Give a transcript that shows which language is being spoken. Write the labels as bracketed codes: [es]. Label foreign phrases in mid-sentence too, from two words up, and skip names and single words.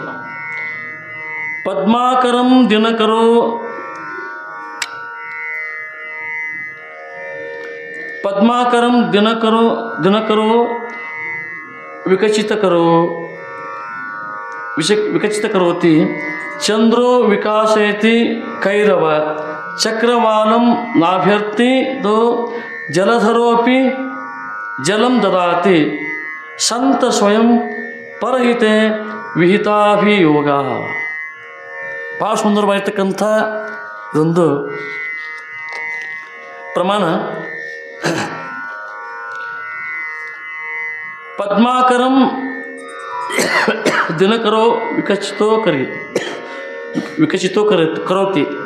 [sa] ಪದ್ಮಾಕರಂ ದಿನಕರೋ ವಿಕಚಿತಕರೋತಿ ಚಂದ್ರೋ ವಿಕಾಸಯತಿ ಕೈರವ ಚಕ್ರವಾಲಂ ನಾಭ್ಯರ್ಥಿ ದೋ ಜಲಧರೋಪಿ ಜಲಂ ದದಾತಿ ಸಂತ ಸ್ವಯಂ ಪರಹಿತೆ ವಿಹಿತಾಭಿಯೋಗ. [kn] ಭಾಳ ಸುಂದರವಾಗಿರ್ತಕ್ಕಂಥ ಇದೊಂದು ಪ್ರಮಾಣ. [sa] ಪದ್ಮಾಕರಂ ದಿನಕರೋ ವಿಕಚಿತೋ ಕರೋತಿ.